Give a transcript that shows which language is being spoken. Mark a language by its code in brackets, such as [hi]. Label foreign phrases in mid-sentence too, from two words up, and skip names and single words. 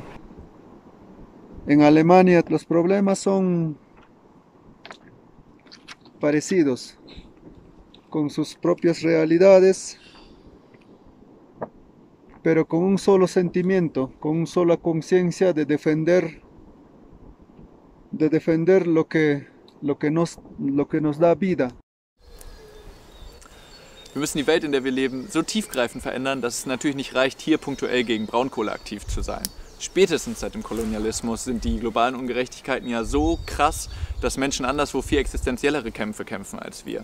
[es] En Alemania los problemas son parecidos, con sus propias realidades, pero con un solo sentimiento, con una sola conciencia de defender lo que nos da vida. [de] Wir müssen die Welt, in der wir leben, so tiefgreifend verändern, dass es natürlich nicht reicht, hier punktuell gegen Braunkohle aktiv zu sein. Spätestens seit dem Kolonialismus sind die globalen Ungerechtigkeiten ja so krass, dass Menschen anderswo viel existenziellere Kämpfe kämpfen als wir.